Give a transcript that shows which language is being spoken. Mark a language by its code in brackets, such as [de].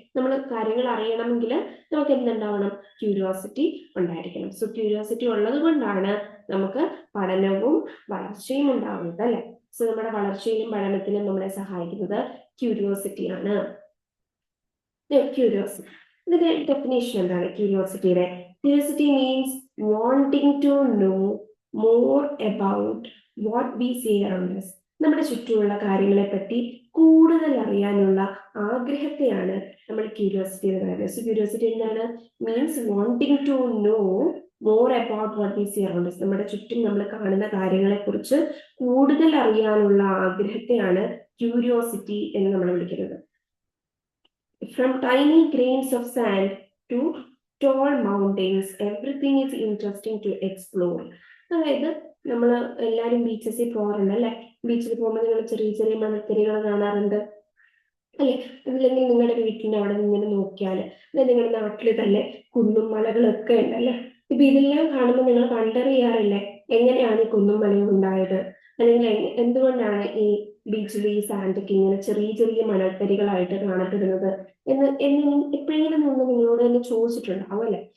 [ml] നമ്മൾ കാര്യങ്ങൾ അറിയണമെങ്കിൽ നമുക്ക് എന്തുണ്ടാവണം? ക്യൂരിയോസിറ്റി ഉണ്ടായിരിക്കണം. സോ ക്യൂരിയോസിറ്റി ഉള്ളത് കൊണ്ടാണ് നമുക്ക് പഠനവും വളർച്ചയും ഉണ്ടാവുന്നത് അല്ലെ. സോ നമ്മുടെ വളർച്ചയിലും പഠനത്തിലും നമ്മളെ സഹായിക്കുന്നത് ക്യൂരിയോസിറ്റിയാണ്. ക്യൂരിയോസിറ്റി, ഇതിന്റെ ഡെഫിനേഷൻ എന്താണ് ക്യൂരിയോസിറ്റിയുടെ? [en] Curiosity means wanting to know more about what we see around us. [ml] നമ്മുടെ ചുറ്റുമുള്ള കാര്യങ്ങളെ പറ്റി കൂടുതൽ അറിയാനുള്ള ആഗ്രഹത്തെയാണ് നമ്മൾ ക്യൂരിയോസിറ്റി എന്ന് പറയുന്നത്. സോ ക്യൂരിയോസിറ്റി എന്താണ്? [en] Means wanting to know more about what we see around us. [ml] നമ്മുടെ ചുറ്റും നമ്മൾ കാണുന്ന കാര്യങ്ങളെ കുറിച്ച് കൂടുതൽ അറിയാനുള്ള ആഗ്രഹത്തെയാണ് ക്യൂരിയോസിറ്റി എന്ന് നമ്മൾ വിളിക്കുന്നത്. [en] From tiny grains of sand to tall mountains, everything is interesting to explore. [ml] അതായത് നമ്മൾ എല്ലാവരും ബീച്ചസിൽ പോകാറുണ്ട് അല്ലെ. ബീച്ചിൽ പോകുമ്പോൾ നിങ്ങൾ ചെറിയ ചെറിയ മണൽത്തരികൾ കാണാറുണ്ട് അല്ലെ. അതില്ലെങ്കിൽ നിങ്ങളുടെ വീട്ടിന്റെ അവിടെ ഇങ്ങനെ നോക്കിയാൽ നിങ്ങളുടെ നാട്ടിൽ തന്നെ കുന്നും മലകളൊക്കെ ഉണ്ടല്ലേ. ഇപ്പൊ ഇതെല്ലാം കാണുമ്പോൾ നിങ്ങൾ കണ്ടറിയാറില്ലേ എങ്ങനെയാണ് ഈ കുന്നും മലയും ഉണ്ടായത്, അല്ലെങ്കിൽ എന്തുകൊണ്ടാണ് ഈ ബീച്ചിൽ ഈ സാൻഡൊക്കെ ഇങ്ങനെ ചെറിയ ചെറിയ മണൽത്തരികളായിട്ട് കാണപ്പെടുന്നത് എന്ന് എപ്പോഴെങ്കിലും നിങ്ങളോട് തന്നെ ചോദിച്ചിട്ടുണ്ടാവും അല്ലെ.